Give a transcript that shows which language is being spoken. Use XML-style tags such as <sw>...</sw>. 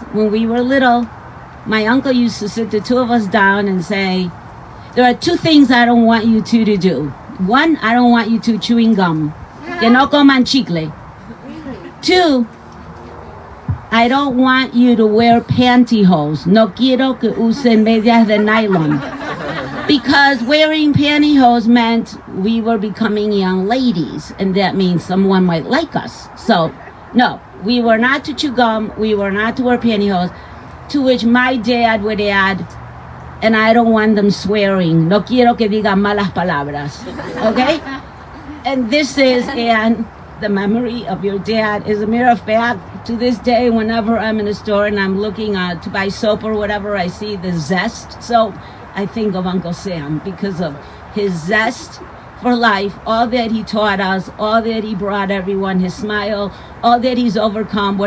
<en>When we were little, my uncle used to sit the two of us down and say, "There are two things I don't want you two to do. One, I don't want you two chewing gum.</en> <es>Que no coman chicle.</es> <en>Two, I don't want you to wear pantyhose.</en> <es>No quiero que usen medias de nylon."</es> <en>Because wearing pantyhose meant we were becoming young ladies, and that means someone might like us. So, no, we were not to chew gum, we were not to wear pantyhose, to which my dad would add, "And I don't want them swearing.</en> <es>No quiero que digan malas palabras."</es> <en>Okay? And this is, and the memory of your dad. As a matter of fact, to this day, whenever I'm in a store and I'm looking to buy soap or whatever, I see the Zest soap, I think of Uncle Sam because of his zest for life, all that he taught us, all that he brought everyone, his smile, all that he's overcome.</en>